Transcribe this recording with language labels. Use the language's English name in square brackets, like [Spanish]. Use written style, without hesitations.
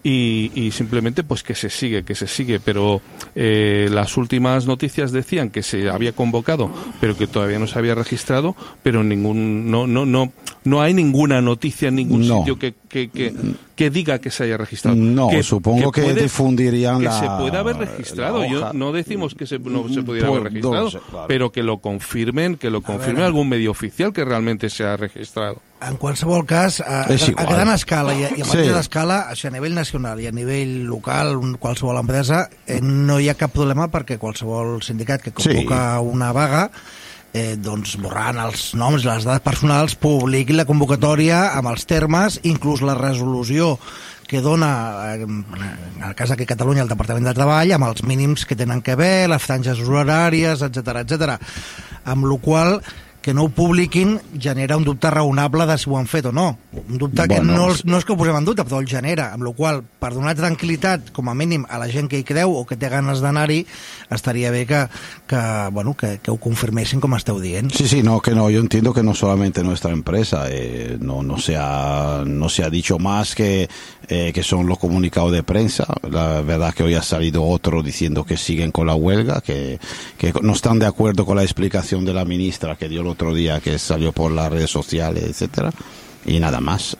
[Spanish] Y simplemente, pues que se sigue, pero las últimas noticias decían que se había convocado, pero que todavía no se había registrado, pero no hay ninguna noticia en ningún sitio que diga que se haya registrado. No, supongo que puede, difundirían que la... Que se pueda haber registrado. Yo no decimos que se pudiera haber registrado, 12, claro. Pero que lo confirme algún medio oficial que realmente se ha registrado. [Catalan] En qualsevol cas, a gran escala i a escala, a nivell nacional i a nivell local, qualsevol empresa, no hi ha cap problema perquè qualsevol sindicat que convoca una vaga, borrant els noms i les dades personals, publiqui la convocatòria amb els termes, inclús la resolució que dona, en el cas de Catalunya, el Departament de Treball, amb els mínims que tenen que haver, les franges horàries, etc. Amb la qual que no ho publiquin genera un dubte raonable de si ho han fet o no. Un dubte que bueno, no és que ho posem en dubte, però el genera. Amb la qual cosa, per donar tranquil·litat, com a mínim, a la gent que hi creu o que té ganes d'anar-hi, estaria bé que ho confirmessin, com esteu dient. [Spanish] Sí, sí, no, que no. Yo entiendo que no solamente nuestra empresa. No se ha dicho más que son los comunicados de prensa. La verdad que hoy ha salido otro diciendo que siguen con la huelga, que no están de acuerdo con la explicación de la ministra que dio el otro día, que salió por las redes sociales, etcétera, y nada más.